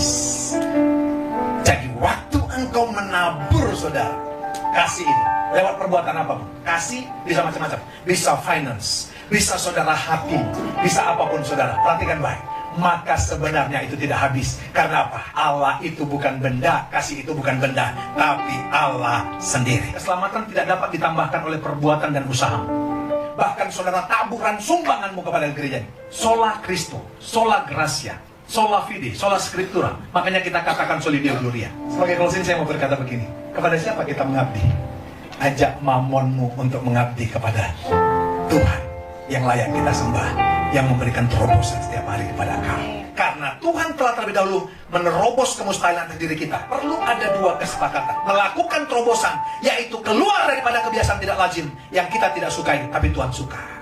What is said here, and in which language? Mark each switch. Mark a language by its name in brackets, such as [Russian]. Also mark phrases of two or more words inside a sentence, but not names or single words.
[Indonesian] Jadi waktu engkau menabur saudara kasih ini lewat perbuatan apapun, kasih bisa macam-macam, bisa finance, bisa saudara hati, bisa apapun saudara. Perhatikan baik, maka sebenarnya itu tidak habis. Karena apa? Allah itu bukan benda, kasih itu bukan benda, tapi Allah sendiri. Keselamatan tidak dapat ditambahkan oleh perbuatan dan usaha. Bahkan saudara taburan sumbanganmu kepada gereja ini, [Latin] sola Christo, sola gratia, sola fide, sola scriptura. [Indonesian] Makanya kita katakan [Latin] soli Deo gloria. [Indonesian] Sebagai closing saya mau berkata begini, kepada siapa kita mengabdi? Ajak mamonmu untuk mengabdi kepada Tuhan yang layak kita sembah, yang memberikan terobosan setiap hari kepada engkau. Karena Tuhan telah terlebih dahulu menerobos kemustahilan atas diri kita. Perlu ada dua kesepakatan. Melakukan terobosan, yaitu keluar daripada kebiasaan tidak lazim yang kita tidak sukai, tapi Tuhan suka.